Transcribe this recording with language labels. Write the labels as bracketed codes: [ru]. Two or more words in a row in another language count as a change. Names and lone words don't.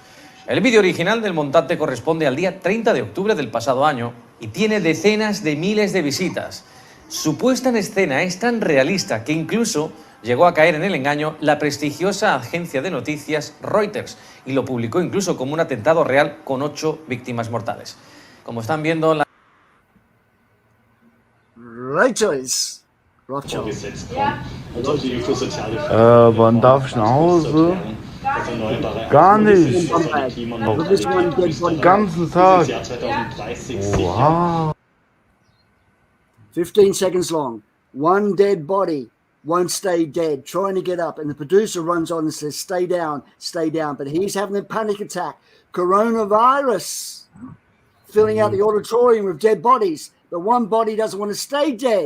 [es] El vídeo original del montante corresponde al día 30 de octubre del pasado año y tiene decenas de miles de visitas. Su puesta en escena es tan realista que incluso llegó a caer en el engaño la prestigiosa agencia de noticias Reuters y lo publicó incluso como un atentado real con 8 víctimas mortales. Como están viendo, la... Reuters. [de] Wann darf ich nach Hause? Gar nicht. Den ganzen Tag. Wow. [en] 15 seconds long. One dead body won't stay dead, trying to get up. And the producer runs on and says, stay down, but he's having a panic attack. Coronavirus. Filling out the auditorium with dead bodies. But one body doesn't want to stay dead.